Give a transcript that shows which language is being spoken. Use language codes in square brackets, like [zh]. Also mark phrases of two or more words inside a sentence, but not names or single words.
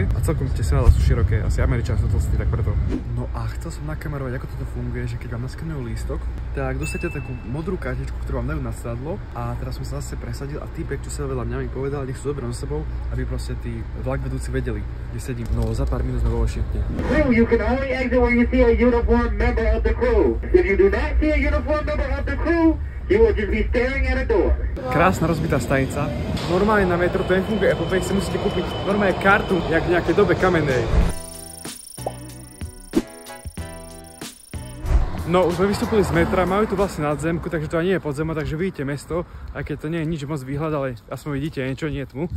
[sk] A celkom tie sedadla sú široké, asi Američania sú tlstí, tak preto. No a chcel som nakamerovať, ako toto funguje, že keď vám naskenujú lístok, tak dostanete takú modrú kartičku, ktorú vám dajú na sedadlo. A teraz som sa zase presadil a týpek, čo sedel vedľa mňa, mi povedal, nech sú zoberiem so sebou, aby proste tí vlak vedúci vedeli, kde sedím. No za pár minút sme vo Washingtone. [en] You can only exit when you see a uniformed member of the crew. If you do not see a uniformed member of the crew, you will just be staring at a door. [sk] Krásna rozbitá stanica. Normálne na metro to nefunguje, Apple Pay si musíte kúpiť normálne kartu, jak v nejakej dobe kamennej. No, už sme vystúpili z metra, majú tu vlastne nadzemku, takže to ani nie je podzemá, takže vidíte mesto, aj keď to nie je nič moc výhľad, ale aspoň vidíte niečo, nie je tmu.